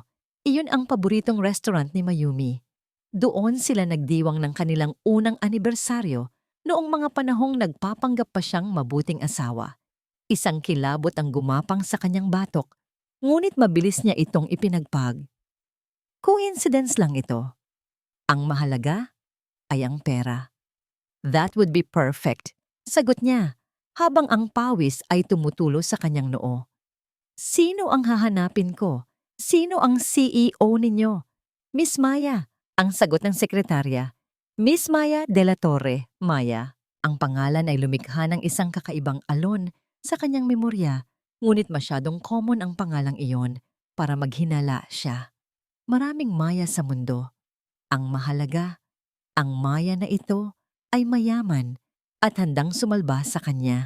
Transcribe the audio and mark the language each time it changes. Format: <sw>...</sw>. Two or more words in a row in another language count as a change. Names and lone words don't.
<tl>Iyon ang paboritong restaurant ni Mayumi. Doon sila nagdiwang ng kanilang unang anibersaryo noong mga panahong nagpapanggap pa siyang mabuting asawa. Isang kilabot ang gumapang sa kanyang batok, ngunit mabilis niya itong ipinagpag. Coincidence lang ito. Ang mahalaga ay ang pera.</tl> <en>That would be perfect,</en> <tl>sagot niya, habang ang pawis ay tumutulo sa kanyang noo. Sino ang hahanapin ko? Sino ang CEO ninyo? Miss Maya, ang sagot ng sekretarya. Miss Maya de la Torre, Maya. Ang pangalan ay lumikha ng isang kakaibang alon sa kanyang memorya, ngunit masyadong common ang pangalang iyon para maghinala siya. Maraming Maya sa mundo. Ang mahalaga, ang Maya na ito ay mayaman at handang sumalba sa kanya.</tl>